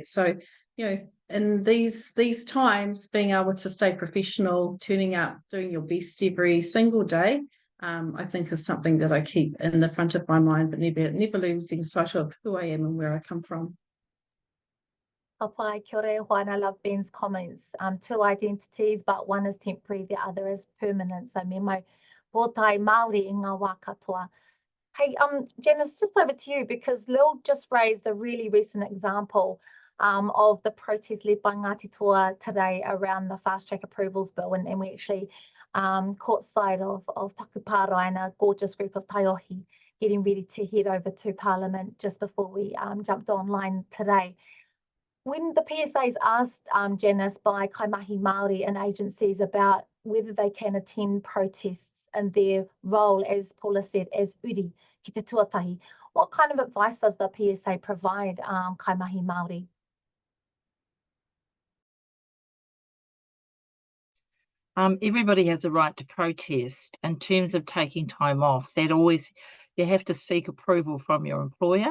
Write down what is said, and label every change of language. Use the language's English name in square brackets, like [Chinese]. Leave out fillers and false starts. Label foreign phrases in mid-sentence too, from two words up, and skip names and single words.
[English] So, in these times, being able to stay professional, turning up, doing your best every single day, I think is something that I keep in the front of my mind, but never losing sight of who I am and where I come from. [Māori] Apai, kia ora, [English] Juan. I love Ben's comments. Two identities, but one is temporary, the other is permanent. [Māori] So me mai pōtai Māori i ngā wā katoa. [English] Hey, Janice, just over to you, because Lil just raised a really recent example of the protest led by Ngāti Toa today around the fast track approvals bill, and we actually caught sight of Taku Pārai and a gorgeous group of taiohi getting ready to head over to Parliament just before we jumped online today. When the PSAs asked Janice by [Māori] kaimahi Māori [English] and agencies about whether they can attend protests and their role, as Paula said, as [Māori] uri ki te tuatahi, [English] what kind of advice does the PSA provide [Māori] kaimahi Māori? [English] Everybody has a right to protest. In terms of taking time off, you have to seek approval from your employer.